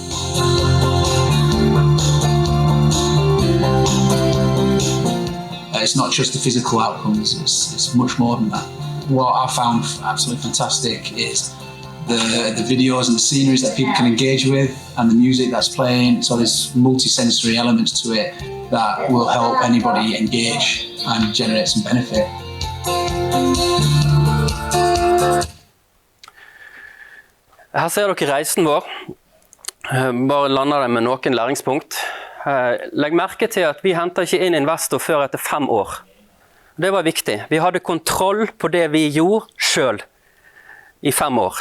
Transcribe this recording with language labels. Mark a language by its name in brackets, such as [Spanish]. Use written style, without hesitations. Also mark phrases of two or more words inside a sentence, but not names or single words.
[English] It's not just the physical outcomes, it's much more than that. What I found absolutely fantastic is the videos and the sceneries that people can engage with and the music that's playing. So there's multi-sensory elements to it that will help anybody engage and generate some benefit. [Norwegian] Her ser dere reisen vår. Bare lander det med noen læringspunkt. Legg merke til at vi henter ikke inn investor før etter 5 år. Det var viktig. Vi hadde kontroll på det vi gjorde selv i 5 år.